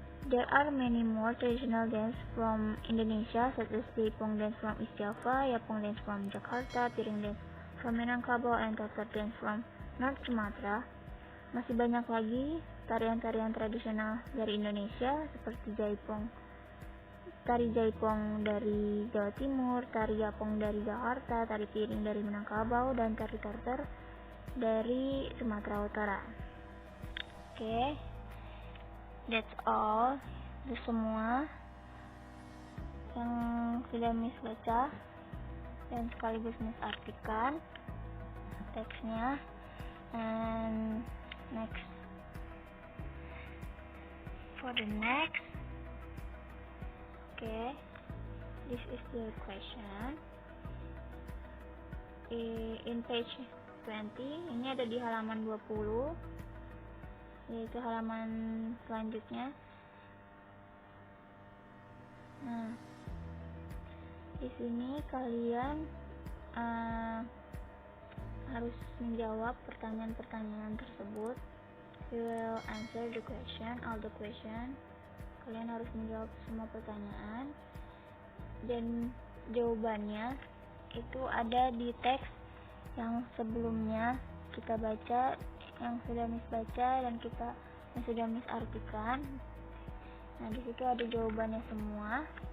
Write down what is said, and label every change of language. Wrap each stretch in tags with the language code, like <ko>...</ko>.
<en>There are many more traditional dance from Indonesia, such as Jaipong dance from East Java, Yapong dance from Jakarta, Piring dance from Minangkabau, and Totor dance from North Sumatra.</en> <id>Masih banyak lagi tarian-tarian tradisional dari Indonesia seperti tari Jaipong dari Jawa Timur, tari Yapong dari Jakarta, tari Piring dari Minangkabau, dan tari Totor dari Sumatera Utara. Oke,</id> <en>that's all.</en> <id>Itu semua yang sudah Miss baca dan sekaligus Miss artikan teksnya.</id> <en>And next, for the next, okay, this is the question in page 20.</en> <id>Ini ada di halaman 20, yaitu halaman selanjutnya. Nah, di sini kalian harus menjawab pertanyaan-pertanyaan tersebut.</id> <en>You will answer the question, all the question.</en> <id>Kalian harus menjawab semua pertanyaan dan jawabannya itu ada di teks yang sebelumnya kita baca, yang sudah Miss baca dan yang sudah Miss artikan. Nah, di situ ada jawabannya semua.</id>